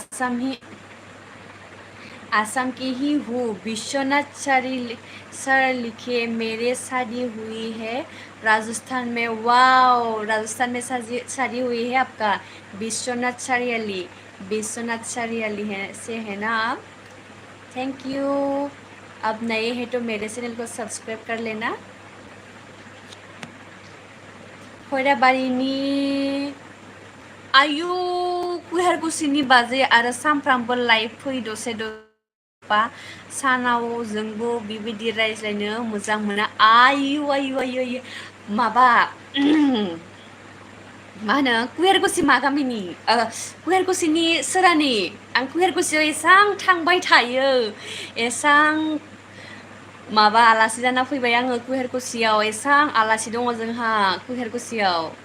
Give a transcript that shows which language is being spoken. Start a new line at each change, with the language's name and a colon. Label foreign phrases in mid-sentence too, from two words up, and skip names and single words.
Hindi: आसाम की ही हूँ विश्वनाथ सर लिखे मेरे शादी हुई है राजस्थान में वाओ राजस्थान में शादी हुई है आपका विश्वनाथ सरियाली से है ना आप
English: thank you
Hindi: अब नए हैं तो मेरे चैनल को सब्सक्राइब कर लेना
Bodo: खैराबारिनि आयु कुहारकुसिनि बाजै आरो सामफ्रामबो लाइभ फै दसे सानाव जोंबो बेबायदि रायज्लायनो मोजां मोना आयु माबा मा होनो कुवेरकुसि मा गामिनि कुवेरकुसिनि सोरानि आं कुवेरकुसियाव एसां थांबाय थायो एसां माबा आलासि जाना फैबाय आङो कुवेरकुसियाव एसां आलासि दङ जोंहा कुवेरकुसियाव